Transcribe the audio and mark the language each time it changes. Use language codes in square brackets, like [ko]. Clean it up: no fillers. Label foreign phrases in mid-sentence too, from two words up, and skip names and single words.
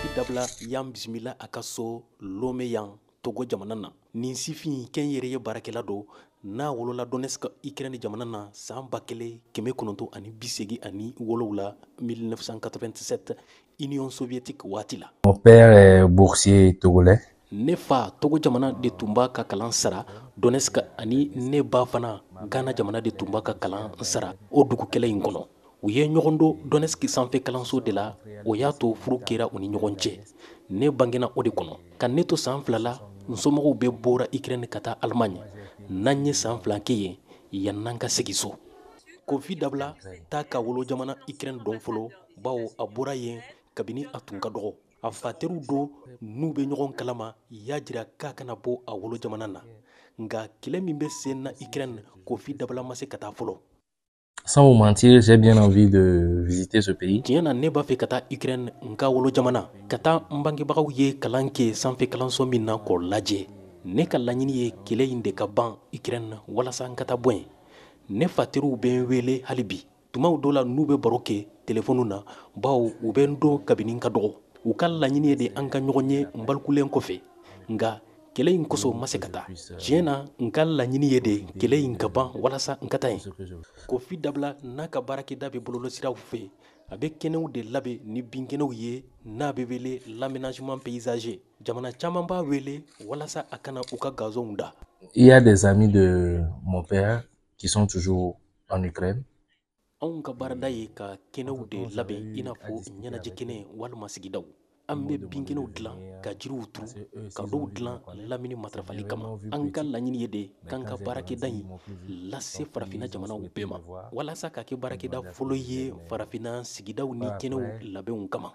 [bm] dabla y'an bisimila a ka so Lomé yan Togo jamana na. Nin sifin kɛn yɛrɛ ye baarakɛla do n'a wolola Donetsk Ukraine jamana na san 1987 1987 Union soviétique waati la. [fr] Mon père est boursier togolais. [bm] Ne fa Togo jamana de tun b'a ka kalan sara Donetsk ani ne ba fana Ghana jamana de tun b'a ka kalan sara o dugu kɛlɛ in kɔnɔ. U ye ɲɔgɔn don Donetsk sanfɛ kalanso de la o y'a to furu kɛra u ni ɲɔgɔn cɛ. Ne bangena o de kɔnɔ ka ne to san 2 la n somɔgɔw bɛ bɔra Ukraine ka taa Allemagne n'an ye san 2 kɛ yen yann'an ka segin so. Kofi Dabla t'a ka wolo jamana Ukraine dɔn fɔlɔ bawo a bɔra yen kabini a tun ka dɔgɔ. A fa teriw do n'u bɛ ɲɔgɔn kalama y'a jira k'a kana bɔ a wolo jamana na nka kɛlɛ min bɛ sen na Ukraine Kofi Dabla ma se ka taa fɔlɔ. [fr] Sans vous mentir, j'ai bien envie de visiter ce pays. [bm] Tiɲɛ na ne b'a fɛ ka taa Ukraine n ka wolo jamana ka taa n bangebagaw ye kalan kɛ sanfɛ kalanso min na k'o lajɛ. Ne ka laɲini ye kɛlɛ in de ka ban Ukraine walasa n ka taa bɔ yen. Ne fa teriw bɛ n wele hali bi tumaw dɔ la n'u bɛ baro kɛ telefɔni na bawo u bɛ n dɔn kabini n ka dɔgɔ. U ka laɲini ye de an ka ɲɔgɔn ye n balikulen kɔfɛ nka kɛlɛ in kosɔn ma se ka taa. Tiɲɛ na n ka laɲini ye de kɛlɛ in ka ban walasa n ka taa yen. Kofi Dabla n'a ka baarakɛda bɛ bɔlɔlɔsiraw fɛ a bɛ kɛnɛw de labɛn ni binkɛnɛw ye n'a bɛ wele [fr] l'aménagement paysager. [bm] Jamana caman b'a wele walasa a kana u ka gazonw da. [fr] Il y a des amis de mon père qui sont toujours en Ukraine. [bm] Anw ka baarada ye ka kɛnɛw de labɛn i n'a fɔ ɲɛnajɛ kɛnɛ walima sigidaw. An bɛ binkɛnɛw dilan ka jiriw turu ka dɔw dilan lamini matarafali kama. An ka laɲini ye de k'an ka baarakɛda in lase farafinna jamanaw bɛɛ ma walasa ka kɛ baarakɛda fɔlɔ ye farafinna sigidaw ni kɛnɛw labɛnw kama.